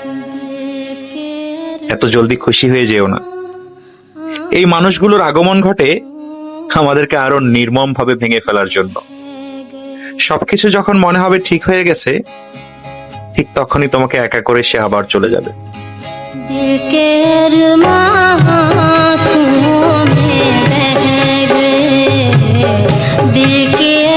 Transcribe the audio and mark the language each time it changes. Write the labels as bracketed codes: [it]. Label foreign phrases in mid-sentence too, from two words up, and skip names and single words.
[bn] এত জলদি খুশি হয়ে যেও না। এই মানুষগুলোর আগমন ঘটে আমাদেরকে আরো নির্মম ভাবে ভেঙে ফেলার জন্য। সবকিছু যখন মনে হবে ঠিক হয়ে গেছে, ঠিক তখনই তোমাকে একা করে সে আবার চলে যাবে। [hi] दिल के अरमां आंसुओं में रह गए, दिल के